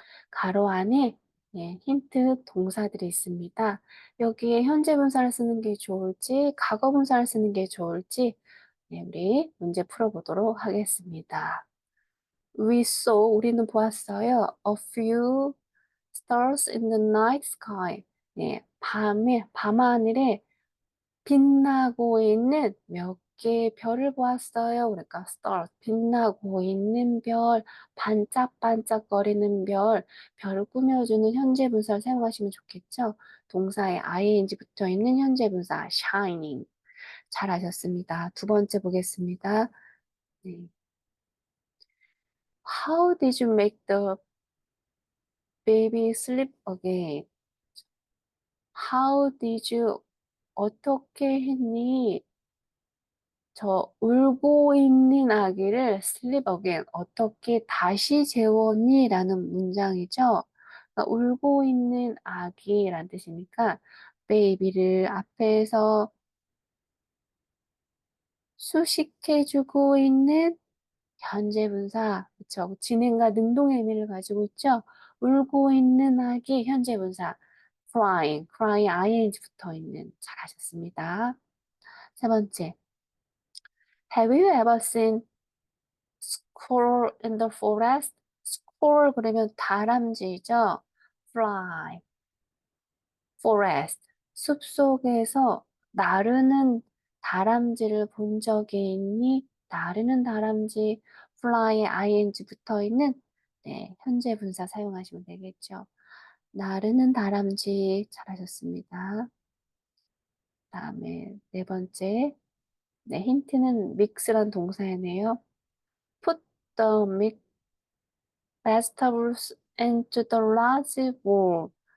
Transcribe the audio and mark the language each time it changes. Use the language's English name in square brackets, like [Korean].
[Korean] 가로 안에 예, 힌트 동사들이 있습니다. 여기에 현재 분사를 쓰는 게 좋을지, 과거 분사를 쓰는 게 좋을지, 네, 우리 문제 풀어보도록 하겠습니다. [English] We saw, [Korean] 우리는 보았어요. [English] A few stars in the night sky. [Korean] 네, 밤하늘에 빛나고 있는 몇 개의 별을 보았어요. 그러니까 stars, 빛나고 있는 별, 반짝반짝거리는 별, 별을 꾸며주는 현재 분사를 사용하시면 좋겠죠. 동사에 ing 붙어 있는 현재 분사 shining. 잘하셨습니다. 두 번째 보겠습니다. 네. [English] How did you make the baby sleep again? How did you [Korean] 어떻게 했니? 저 울고 있는 아기를 [English] sleep again [Korean] 어떻게 다시 재웠니? 라는 문장이죠. 그러니까 울고 있는 아기란 뜻이니까 baby를 앞에서 수식해주고 있는 현재 분사, 그쵸? 진행과 능동의 의미를 가지고 있죠. 울고 있는 아기 현재 분사 crying ing 붙어 있는 잘하셨습니다. 세 번째, [English] have you ever seen squirrel in the forest? [Korean] squirrel 그러면 다람쥐죠. fly, forest, 숲속에서 나르는 다람쥐를 본 적이 있니? 나르는 다람쥐, fly에 ing 붙어 있는 네, 현재 분사 사용하시면 되겠죠. 나르는 다람쥐 잘하셨습니다. 다음에 네 번째, 네, 힌트는 mix란 동사이네요. [English] Put the mixed vegetables into the large bowl.